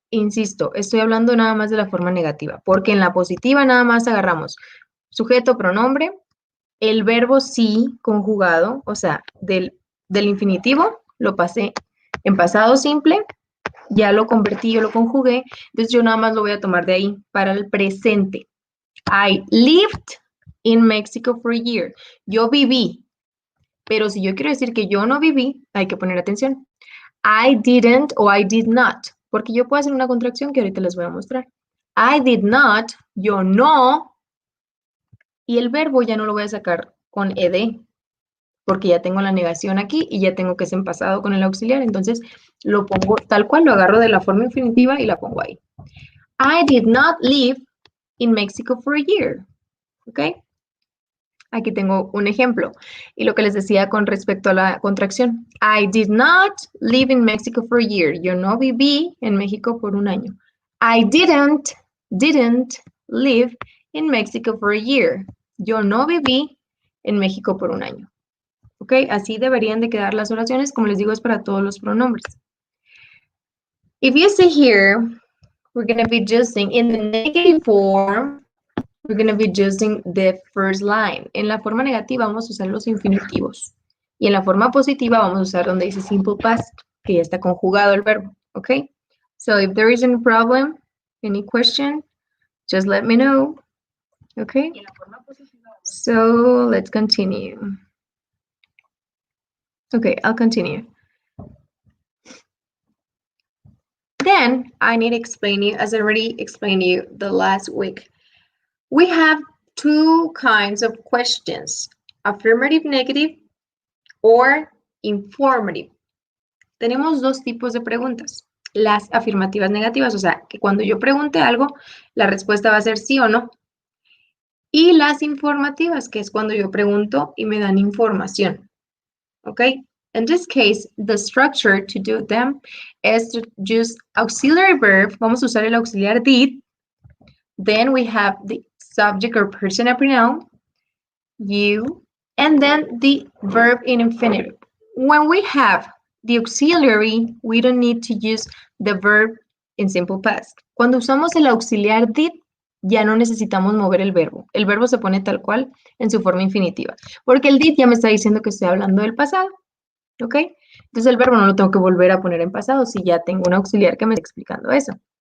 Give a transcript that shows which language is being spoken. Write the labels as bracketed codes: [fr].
[es] Insisto, estoy hablando nada más de la forma negativa, porque en la positiva nada más agarramos sujeto, pronombre, el verbo sí conjugado, o sea, del infinitivo, lo pasé en pasado simple, ya lo convertí, yo lo conjugué, entonces yo nada más lo voy a tomar de ahí para el presente. [en] I lived in Mexico for a year. [es] Yo viví, pero si yo quiero decir que yo no viví, hay que poner atención. [en] I didn't [es] o [en] I did not, [es] porque yo puedo hacer una contracción que ahorita les voy a mostrar. [en] I did not, [es] yo no, y el verbo ya no lo voy a sacar con ed, porque ya tengo la negación aquí y ya tengo que ser en pasado con el auxiliar, entonces lo pongo tal cual, lo agarro de la forma infinitiva y la pongo ahí. [en] I did not live in Mexico for a year, ¿ok? [es] Aquí tengo un ejemplo. Y lo que les decía con respecto a la contracción. [en] I did not live in Mexico for a year. [es] Yo no viví en México por un año. [en] I didn't live in Mexico for a year. [es] Yo no viví en México por un año. ¿Ok? Así deberían de quedar las oraciones. Como les digo, es para todos los pronombres. [en] If you see here, we're going to be using in the negative form, we're going to be using the first line. [es] En la forma negativa vamos a usar los infinitivos. Y en la forma positiva vamos a usar donde dice simple past, que ya está conjugado el verbo. ¿Ok? [en] So if there is any problem, any question, just let me know. ¿Ok? So let's continue. Okay, I'll continue. Then I need to explain you, as I already explained to you the last week. We have two kinds of questions, affirmative, negative, or informative. [es] Tenemos dos tipos de preguntas. Las afirmativas negativas, o sea, que cuando yo pregunte algo, la respuesta va a ser sí o no. Y las informativas, que es cuando yo pregunto y me dan información. ¿Ok? [en] In this case, the structure to do them is to use auxiliary verb. [es] Vamos a usar el auxiliar did. [en] Then we have the subject or personal pronoun, you, and then the verb in infinitive. When we have the auxiliary, we don't need to use the verb in simple past. [es] Cuando usamos el auxiliar did, ya no necesitamos mover el verbo. El verbo se pone tal cual en su forma infinitiva. Porque el did ya me está diciendo que estoy hablando del pasado. ¿Ok? Entonces el verbo no lo tengo que volver a poner en pasado si ya tengo un auxiliar que me está explicando eso.